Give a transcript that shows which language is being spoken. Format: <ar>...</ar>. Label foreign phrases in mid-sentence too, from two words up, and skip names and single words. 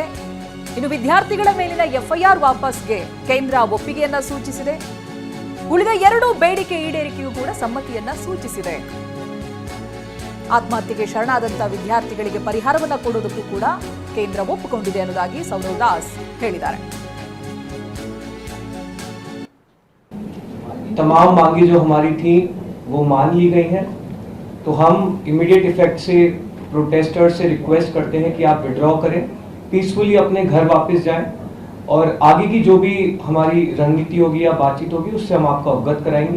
<kn>ಇನ್ನು ವಿದ್ಯಾರ್ಥಿಗಳ ಮೇಲಿನ ಎಫ್ಐಆರ್ ವಾಪಸ್ಗೆ ಕೇಂದ್ರ ಒಪ್ಪಿಗೆಯನ್ನ ಸೂಚಿಸಿದೆ. ಉಳಿದ 2 ಬೇಡಿಕೆ ಈಡೇರಿಕೆಯೂ ಕೂಡ ಸಮ್ಮತಿಯನ್ನ ಸೂಚಿಸಿದೆ. ಆತ್ಮಹತ್ಯೆಗೆ ಶರಣಾದಂತಹ ವಿದ್ಯಾರ್ಥಿಗಳಿಗೆ ಪರಿಹಾರವನ್ನ ಕೊಡೋದಕ್ಕೂ ಕೂಡ ಕೇಂದ್ರ ಒಪ್ಪಿಕೊಂಡಿದೆ ಅನ್ನೋದಾಗಿ ಸೌರವ್ ದಾಸ್ ಹೇಳಿದ್ದಾರೆ.</kn> <hi>तमाम मांगे जो हमारी थी वो मान ली गई हैं, तो हम</hi> <en>immediate effect</en> <hi>से प्रोटेस्टर्स से रिक्वेस्ट करते हैं कि आप विड्रॉ करें, पीसफुली अपने घर वापस जाएं और आगे की जो भी हमारी रणनीति होगी या बातचीत होगी उससे हम आपको अवगत कराएंगे.</hi>